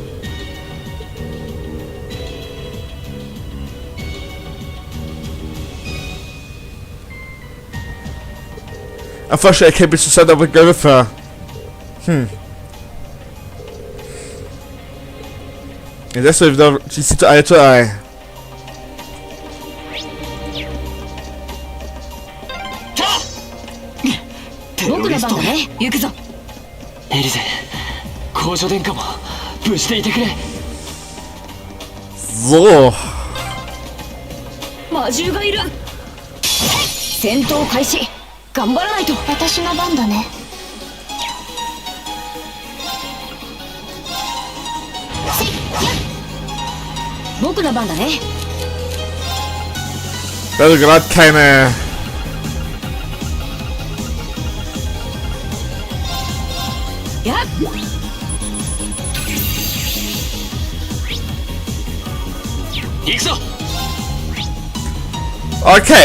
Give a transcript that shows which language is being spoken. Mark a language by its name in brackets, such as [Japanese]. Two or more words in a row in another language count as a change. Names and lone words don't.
[English] Unfortunately, I can't be so sad I would go with her. And that's why we don't see eye to eye. [Japanese] 僕の番だね。行くぞ。エリゼ、公女殿下も無事でいてくれ。 So. 魔獣がいる。戦闘開始。頑張らないと。私の番だね。僕の番だね。 [German] Also gerade keine. Ja. Okay.